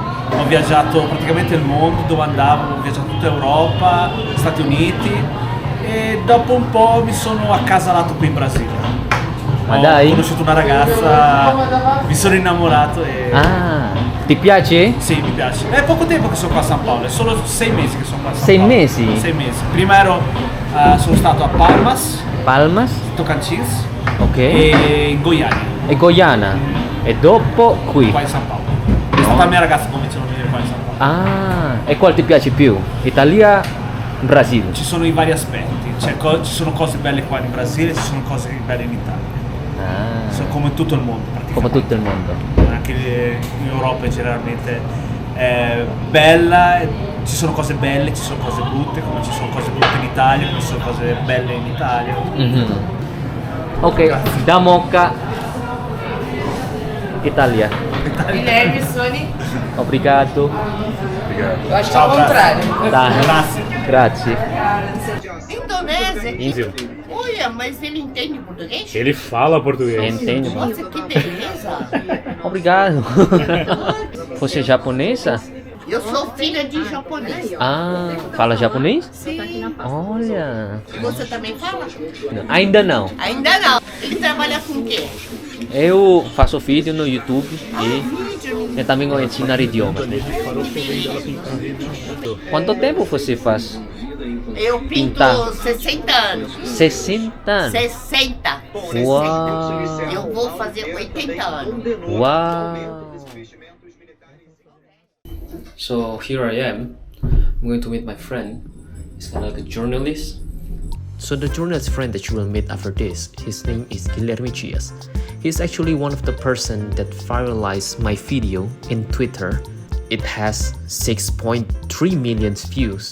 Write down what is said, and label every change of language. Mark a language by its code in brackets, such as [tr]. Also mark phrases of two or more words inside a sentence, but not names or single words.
[it] Ho viaggiato praticamente il mondo, dove andavo, ho viaggiato tutta Europa, Stati Uniti e dopo un po' mi sono accasalato qui in Brasile. Ma ho dai? conosciuto una ragazza, mi sono innamorato e... Ah, ti piace? Sì, mi piace. È poco tempo che sono qua a San Paolo, è solo 6 mesi che sono qua a San 6 Paolo. mesi? 6 mesi. Prima sono stato a Palmas, Palmas? Tocantins Ok. e in Goiânia, E Goiânia. E dopo qui. qua in San Paolo. È stata la mia ragazza che mi convince a venire qua in San Paolo. Ah, e qual ti piace più? Italia, Brasile? Ci sono i vari aspetti, cioè ci sono cose belle qua in Brasile, ci sono cose belle in Italia. Ah, Sono come in tutto il mondo come praticamente. tutto il mondo. Anche in Europa è generalmente bella, ci sono cose belle, ci sono cose brutte, come ci sono cose brutte in Italia, come ci sono cose belle in Italia. Mhm. Ok, da Mocha, Italia. Guilherme, Sony, [pt] Obrigado. eu acho que é o contrário. [it] Dai. Grazie. Grazie. [pt] Indonésia? Olha, mas ele entende português? Ele fala português. Entende? Nossa, que beleza! Obrigado. Você é japonesa? Eu sou filha de japonês. Ah, fala japonês? Sim. Olha. E você também fala? Ainda não. Ainda não. Ele trabalha com o quê? Eu faço vídeo no YouTube e Vídeo. eu também vou ensinar idiomas. Né? Quanto tempo você faz? Eu pinto Pintar. 60 anos. 60 anos. 60. Uau. Eu vou fazer 80 anos. [en] Wow. So here I am. I'm going to meet my friend. He's kind of like a journalist. So the journalist friend that you will meet after this, his name is Guilherme Chias. He's actually one of the person that viralized my video in Twitter it has 6.3 million views.